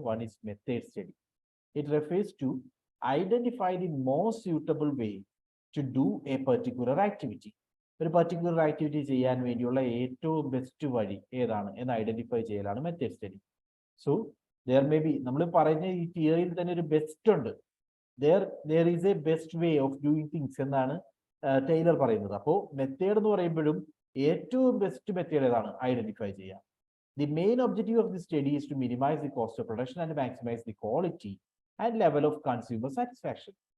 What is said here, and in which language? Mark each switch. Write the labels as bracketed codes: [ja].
[en] One is method study. It refers to identify the most suitable way to do a particular activity. [ml] ഒരു particular activity ചെയ്യാൻ വേണ്ടിയുള്ള ഏറ്റവും best വഴി ഏതാണ് എന്ന് ഐഡന്റിഫൈ ചെയ്യലാണ് method study. [en] so there may be [ml] നമ്മൾ പറയുന്ന ഈ തിയറിയിൽ തന്നെ ഒരു ബെസ്റ്റ് ഉണ്ട്. [en] there is a best way of doing things [ml] എന്നാണ് ടൈലർ പറയുന്നത്. അപ്പോൾ മെത്തേഡ് എന്ന് പറയുമ്പോഴും ഏറ്റവും ബെസ്റ്റ് മെത്തേഡ് ഏതാണ് ഐഡന്റിഫൈ ചെയ്യാം. [en] The main objective of this study is to minimize the cost of production and maximize the quality and level of consumer satisfaction.